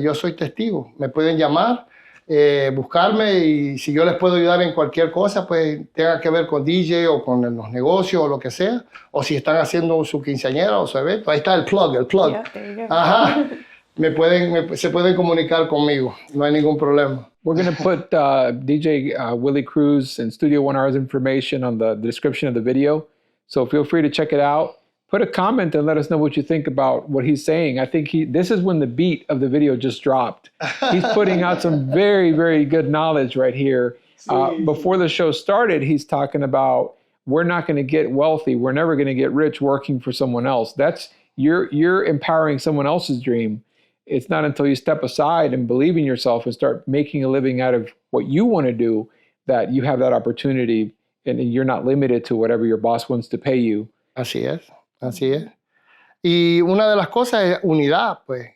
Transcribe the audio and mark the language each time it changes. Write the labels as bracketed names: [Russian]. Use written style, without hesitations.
[Spanish] Yo soy testigo, me pueden llamar, buscarme y si yo les puedo ayudar en cualquier cosa, pues tenga que ver con DJ o con los negocios o lo que sea, o si están haciendo su quinceañera o su evento, ahí está el plug. [English] Yeah, there you go. Ajá. [Spanish] Se pueden comunicar conmigo, no hay ningún problema. [English] We're going to put DJ Willie Cruz and Studio 1 R's information on the description of the video. So feel free to check it out. Put a comment and let us know what you think about what he's saying. I think this is when the beat of the video just dropped. He's putting out some very, very good knowledge right here. Before the show started, he's talking about we're not going to get wealthy. We're never going to get rich working for someone else. you're empowering someone else's dream. It's not until you step aside and believe in yourself and start making a living out of what you want to do that you have that opportunity, and you're not limited to whatever your boss wants to pay you. [Spanish] Así es, así es. Y una de las cosas es unidad, pues.